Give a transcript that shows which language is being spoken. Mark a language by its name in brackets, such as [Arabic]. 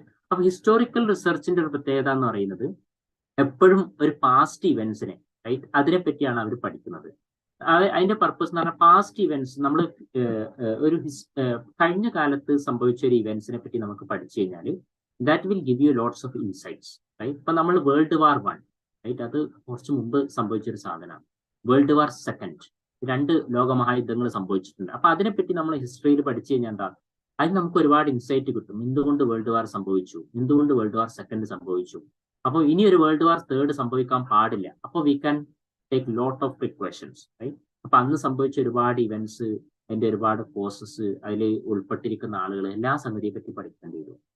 [Malayalam] അപ്പൊ ഹിസ്റ്റോറിക്കൽ റിസർച്ചിന്റെ ഒരു പ്രത്യേകത എന്ന് പറയുന്നത് എപ്പോഴും ഒരു പാസ്റ്റ് ഇവന്റ്സിനെ അതിനെ പറ്റിയാണ് അവർ പഠിക്കുന്നത്. അതിന്റെ പർപ്പസ് എന്ന് പറഞ്ഞാൽ പാസ്റ്റ് ഇവന്റ്സ് നമ്മൾ ഒരു കഴിഞ്ഞ കാലത്ത് സംഭവിച്ച ഒരു ഇവന്റ്സിനെ പറ്റി നമുക്ക് പഠിച്ചു കഴിഞ്ഞാൽ [English] That will give you lots of insights. [Malayalam] ഇപ്പൊ നമ്മൾ World War I അത് കുറച്ച് മുമ്പ് സംഭവിച്ചൊരു സാധനമാണ്. World War II 2 ലോകമഹായുദ്ധങ്ങൾ സംഭവിച്ചിട്ടുണ്ട്. അപ്പൊ അതിനെപ്പറ്റി നമ്മൾ ഹിസ്റ്ററിയിൽ പഠിച്ചു കഴിഞ്ഞാൽ എന്താ, അതിന് നമുക്ക് ഒരുപാട് ഇൻസൈറ്റ് കിട്ടും. എന്തുകൊണ്ട് വേൾഡ് വാർ സംഭവിച്ചു, എന്തുകൊണ്ട് World War II സംഭവിച്ചു, അപ്പോൾ ഇനി ഒരു World War III സംഭവിക്കാൻ പാടില്ല. അപ്പോൾ [English] We can take lot of precautions. [Malayalam] അപ്പൊ അന്ന് സംഭവിച്ച ഒരുപാട് ഇവന്റ്സ്, അതിന്റെ ഒരുപാട് കോസസ്, അതിൽ ഉൾപ്പെട്ടിരിക്കുന്ന ആളുകൾ, എല്ലാ സംഗതിയെ പറ്റി പഠിക്കേണ്ടി വരും.